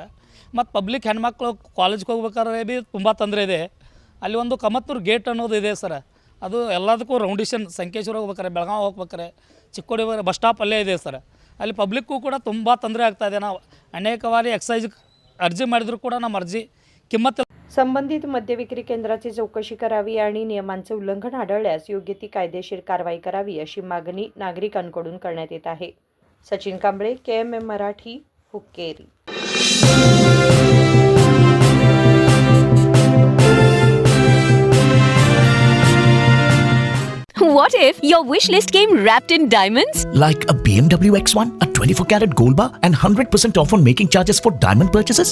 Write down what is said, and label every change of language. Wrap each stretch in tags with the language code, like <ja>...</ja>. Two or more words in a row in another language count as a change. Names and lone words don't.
<kn>ಮತ್ತು ಪಬ್ಲಿಕ್ ಹೆಣ್ಮಕ್ಳು ಕಾಲೇಜ್ಗೆ ಹೋಗ್ಬೇಕಾದ್ರೆ ಭೀ ತುಂಬ ತೊಂದರೆ ಇದೆ. ಅಲ್ಲಿ ಒಂದು ಕಮತ್ನೂರು ಗೇಟ್ ಅನ್ನೋದು ಇದೆ ಸರ್. ಅದು ಎಲ್ಲದಕ್ಕೂ ರೌಂಡಿಷನ್ ಸಂಕೇಶ್ವರ ಹೋಗ್ಬೇಕಾರೆ, ಬೆಳಗಾವಿ ಹೋಗ್ಬೇಕಾರೆ, ಚಿಕ್ಕೋಡಿ</kn> <en>bus stop</en> <kn>ಅಲ್ಲೇ ಇದೆ ಸರ್. ಅಲ್ಲಿ ಪಬ್ಲಿಕ್ಕು ಕೂಡ ತುಂಬ ತೊಂದರೆ ಆಗ್ತಾಯಿದೆ. ನಾವು ಅನೇಕ ಬಾರಿ ಎಕ್ಸೈಜ್ ಅರ್ಜಿ ಮಾಡಿದರೂ ಕೂಡ ನಮ್ಮ ಅರ್ಜಿ ಕಿಮ್ಮತ್ತು.</kn> <mr>संबंधित मद्य विक्री केंद्राची चौकशी करावी आणि नियमांचे उल्लंघन आढळल्यास योग्य ती कायदेशीर कारवाई करावी अशी मागणी नागरिकांकडून करण्यात येत आहे. सचिन कांबळे, KMM मराठी, हुक्केरी.</mr> <en>What if your wish list came wrapped in diamonds? Like a BMW X1, a 24-carat gold bar, and 100% off on making charges for diamond purchases?</en>